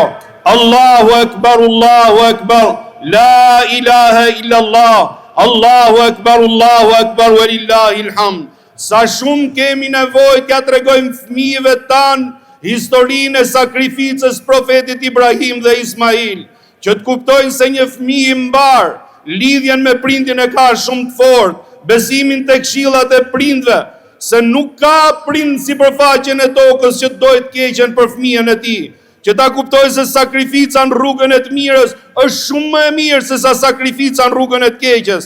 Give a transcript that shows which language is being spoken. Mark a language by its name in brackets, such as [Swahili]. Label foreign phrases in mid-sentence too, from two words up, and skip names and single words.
[Arabic] الله أكبر, لا إله إلا الله، الله أكبر، ولله الحمد. [Albanian] Sa shumë kemi nevojë t'ja tregojmë fëmijëve tanë historinë e sakrificës profetit Ibrahim dhe Ismail, që të kuptojnë se një fëmijë i mbar lidhjen me prindin e ka shumë të fortë, besimin tek këshillat e prindve, se nuk ka prind sipërfaqen e tokës që dojë të keqen për fëmijën e tij, që ta kuptojë se sakrifica në rrugën e të mirës është shumë më e mirë se sa sakrifica në rrugën e të keqes.